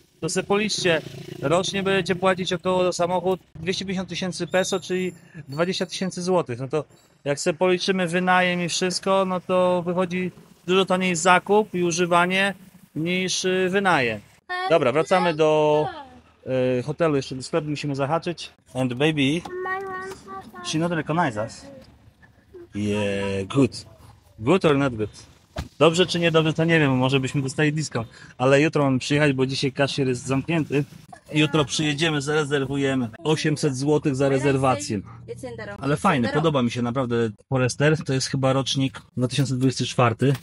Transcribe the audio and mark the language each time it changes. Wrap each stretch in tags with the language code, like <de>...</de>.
<pl>To sobie policzcie, rocznie będziecie płacić około za samochód 250 000 peso, czyli 20 000 złotych. No to jak sobie policzymy wynajem i wszystko, no to wychodzi dużo taniej zakup i używanie niż wynajem. Dobra, wracamy do hotelu, jeszcze do sklepu musimy zahaczyć.</pl> <en>And baby, she not recognize us. Yeah, good. Good or not good?</en> <pl>Dobrze czy niedobrze, to nie wiem, może byśmy dostali discount. Ale jutro mam przyjechać, bo dzisiaj kashier jest zamknięty. Jutro przyjedziemy, zarezerwujemy. 800 zł za rezerwację. Ale fajne, podoba mi się naprawdę. Forester to jest chyba rocznik 2024.</pl>